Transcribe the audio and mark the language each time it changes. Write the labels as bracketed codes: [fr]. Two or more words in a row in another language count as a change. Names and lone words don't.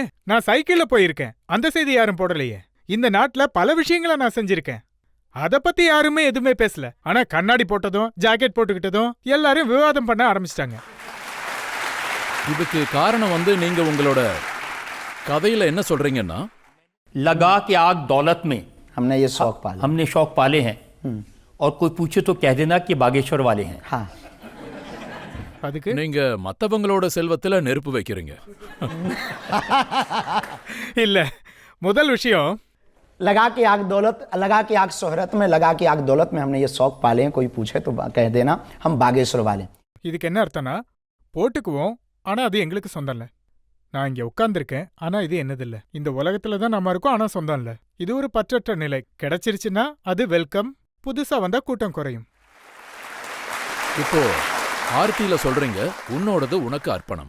[ta] நான் சைக்கிள்ல போயிருக்கேன். அந்த செய்தி யாரும் போடலையே. இந்த நாட்டுல பல விஷயங்களை நான் செஞ்சிருக்கேன். அத பத்தி யாருமே எதுவுமே பேசல. ஆனா கண்ணாடி போட்டதும் ஜாக்கெட் போட்டுக்கிட்டதும் எல்லாரும் விவாதம் பண்ண ஆரம்பிச்சிட்டாங்க. இதுக்கு காரணம் வந்து நீங்க உங்களோட கதையில என்ன சொல்றீங்கன்னா, [hi] लगा कि आग दौलत में हमने ये शौक पाला। हमने शौक पाले हैं और कोई पूछे तो कह देना कि बागेश्वर वाले हैं। हाँ, [ta] அதுக்கு நீங்க மத்தவங்களோட செல்வத்துல நெருப்பு வைக்கிறீங்க. இல்ல, முதல் விஷயம் [hi] लगा कि आग दौलत, लगा कि आग शोहरत में, लगा कि आग दौलत में हमने ये शौक पाले हैं। कोई पूछे तो कह देना हम बागेश्वर वाले हैं। [ta] இதுக்கு என்ன அர்த்தம்னா, போட்டுக்குவோம் ஆனா அது எங்களுக்கு சொந்தம் இல்ல. நான் இங்க உட்கார்ந்துருக்கேன் ஆனா இது என்னதில்ல. இந்த உலகத்துல தான் நம்ம இருக்கோம் ஆனா சொந்தம் இல்ல. இது ஒரு பற்றற்ற நிலை. கிடைச்சிருச்சுன்னா அது வெல்கம். புதுசா வந்தா கூட்டம் குறையும். இப்போ ஆர்த்தியில சொல்றீங்க உன்னோடது உனக்கு அர்ப்பணம்.